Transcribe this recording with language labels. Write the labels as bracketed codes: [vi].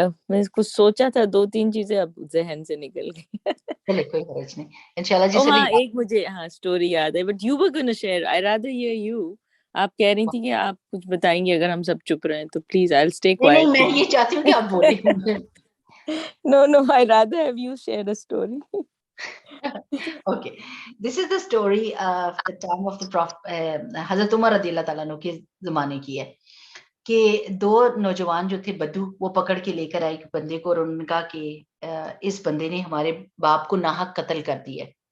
[ur] میں کچھ سوچا تھا 2-3 چیزیں اب ذہن سے نکل گئی. چلے کوئی حرج نہیں انشاءاللہ. جی ہاں ایک مجھے اسٹوری یاد ہے, [en] But you were gonna share, I rather hear you. [ur] آپ کہہ رہی تھی کہ آپ کچھ بتائیں گے اگر ہم سب چپ رہے تو [en] Please I will stay quiet. [ur] نہیں میں یہ چاہتی ہوں کہ آپ بولیں. [en] No, I rather have you share a story. Okay, this is the story of the time of the Prophet. [ur] حضرت عمر رضی اللہ تعالیٰ عنہ کے زمانے کی ہے کہ 2 نوجوان جو تھے بدو وہ پکڑ کے لے کر آئے ایک بندے کو, اور انہوں نے کہا کہ اس بندے نے ہمارے باپ کو ناحق قتل کر دیا.